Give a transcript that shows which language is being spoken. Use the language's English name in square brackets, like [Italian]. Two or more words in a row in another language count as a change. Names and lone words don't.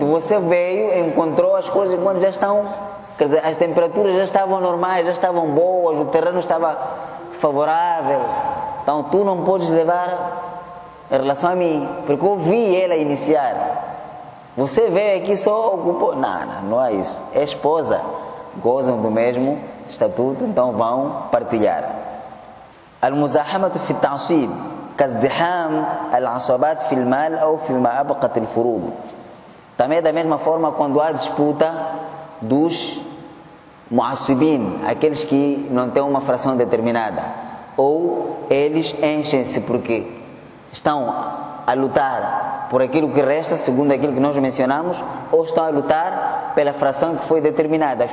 [Portuguese] Você veio, encontrou as coisas quando já estão... Quer dizer, as temperaturas já estavam normais, já estavam boas, o terreno estava favorável. Então, tu não podes levar em relação a mim, porque eu vi ela iniciar. Você veio aqui só ocupou... Não é isso. É esposa. Gozam do mesmo estatuto, então vão partilhar. [Arabic] المزاحمة في التعصيب كازدحام العصبات في المال أو فيما أبقت الفروض. [Portuguese] Também da mesma forma quando há disputa dos muassibin, aqueles que não têm uma fração determinada, ou eles enchem-se porque estão a lutar por aquilo que resta, segundo aquilo que nós mencionamos, ou estão a lutar pela fração que foi determinada.